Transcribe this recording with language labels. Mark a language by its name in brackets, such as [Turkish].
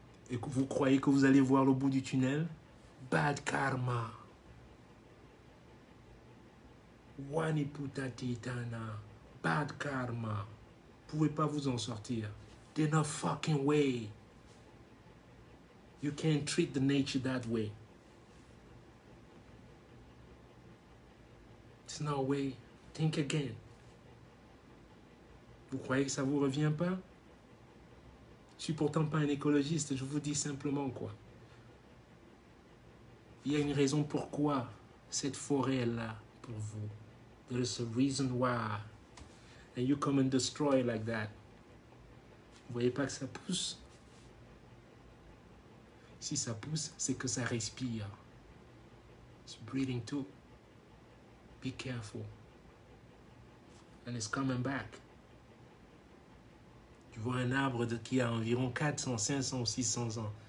[French] Et que vous croyez que vous allez voir le bout du tunnel? [English] Bad karma. Waniputa titana. Bad karma. [French] Vous ne pouvez pas vous en sortir. [English] There's no fucking way. You can't treat the nature that way. There's no way. Think again. [French] Vous croyez que ça ne vous revient pas? Je suis pourtant pas un écologiste, je vous dis simplement quoi. Il y a une raison pourquoi cette forêt est là pour vous. [English] There is a reason why. And you come and destroy like that. [French] Vous voyez pas que ça pousse? Si ça pousse, c'est que ça respire. [English] It's breathing too. Be careful. And it's coming back. [French] Tu vois un arbre qui a environ 400, 500, 600 ans.